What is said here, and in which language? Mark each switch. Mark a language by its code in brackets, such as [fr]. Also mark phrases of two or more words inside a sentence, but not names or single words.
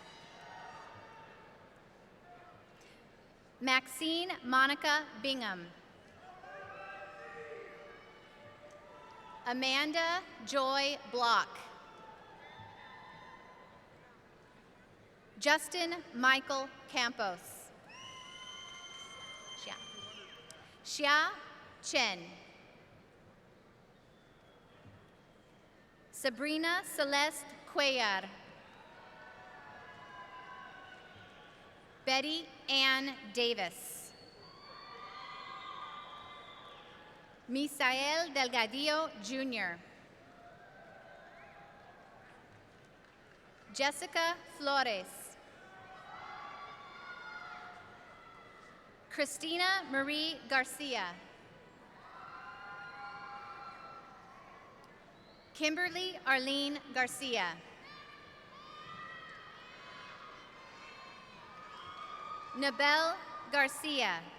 [en] Maxine Monica Bingham. Amanda Joy Block. Justin Michael Campos. Xia Chen. Sabrina Celeste Cuellar. Betty Ann Davis. Misael Delgadillo Jr. Jessica Flores. Christina Marie Garcia. Kimberly Arlene Garcia. Nabel Garcia.